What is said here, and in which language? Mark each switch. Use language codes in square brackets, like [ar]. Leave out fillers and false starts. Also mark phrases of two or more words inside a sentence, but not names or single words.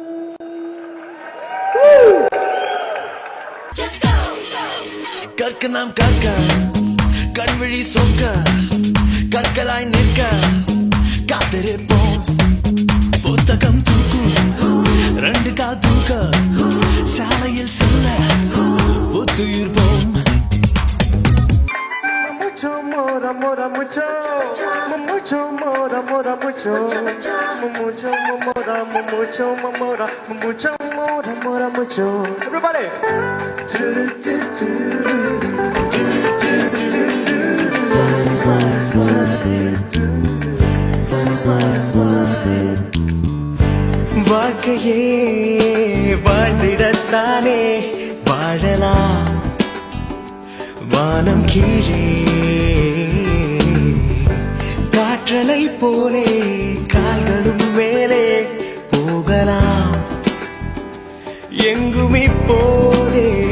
[ta] கற்க நாம் காக்க கண்விழி சொக்க கற்களாய் நிற்க காத்திருப்போம் புத்தகம் தூக்கும் ரெண்டு கால் தூக்க சாலையில் செல்ல ஒத்துயிர்ப்போம் [es] mucho more amor mucho mucho more amor mucho mucho more mucho more mucho more amor mucho everybody [en] smile smile smile smile smile [ta] வாழ்க்கையே வாழ்ந்திடத்தானே வாழலாம் வானம் கீழே காற்றலை போலே கால்களும் மேலே போகலாம் எங்கும் இப்போதே